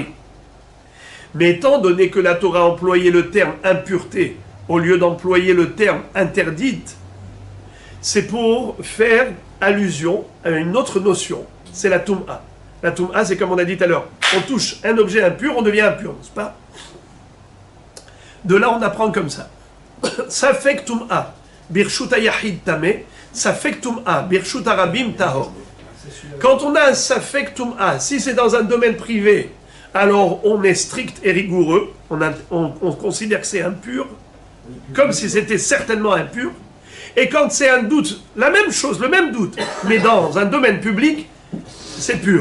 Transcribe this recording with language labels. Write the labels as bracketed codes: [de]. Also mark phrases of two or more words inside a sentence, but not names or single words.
[fr] Mais étant donné que la Torah a employé le terme impureté au lieu d'employer le terme interdite, c'est pour faire allusion à une autre notion, c'est la Tum'a. La Tum'a, c'est comme on a dit tout à l'heure, on touche un objet impur, on devient impur, n'est-ce pas? De là, on apprend comme ça. [he] ספק טומאה ברשות יחיד טמא ספק טומאה ברשות רבים טהור. [fr] Quand on a un [he] ספק טומאה, [fr] si c'est dans un domaine privé, alors on est strict et rigoureux, on considère que c'est impur, comme si c'était certainement impur. Et quand c'est un doute, la même chose, le même doute, mais dans un domaine public, c'est pur.